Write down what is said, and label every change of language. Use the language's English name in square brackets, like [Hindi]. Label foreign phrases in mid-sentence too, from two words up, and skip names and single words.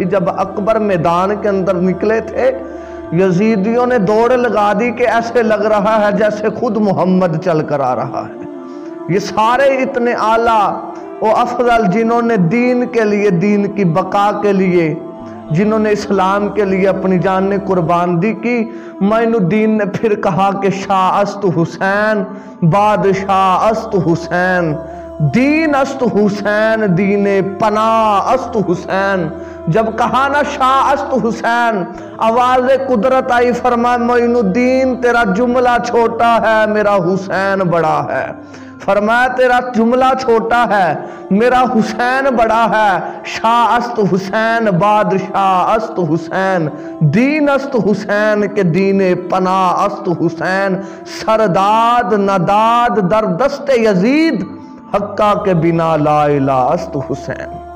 [Urdu] جب اکبر میدان کے اندر نکلے تھے، یزیدیوں نے دوڑ لگا دی کہ ایسے لگ رہا ہے جیسے خود محمد چل کر آ رہا ہے۔ یہ سارے اتنے اعلیٰ و افضل جنہوں نے دین کے لیے، دین کی بقا کے لیے جنہوں نے اسلام کے لیے اپنی جان نے قربان دی کی۔ معین الدین نے پھر کہا کہ [Persian] شاہ است حسین، بادشاہ است حسین، دین است حسین، دین پناہ است حسین۔ [Urdu] جب کہا نا [Persian] شاہ است حسین، [Urdu] آواز قدرت آئی، فرمایا معین الدین تیرا جملہ چھوٹا ہے، میرا حسین بڑا ہے۔ فرمایا تیرا جملہ چھوٹا ہے، میرا حسین بڑا ہے۔ [Persian] شاہ است حسین، بادشاہ است حسین، دین است حسین کہ دین پناہ است حسین۔ سرداد نداد در دست یزید، حقہ کے بنا لا الہ است حسین۔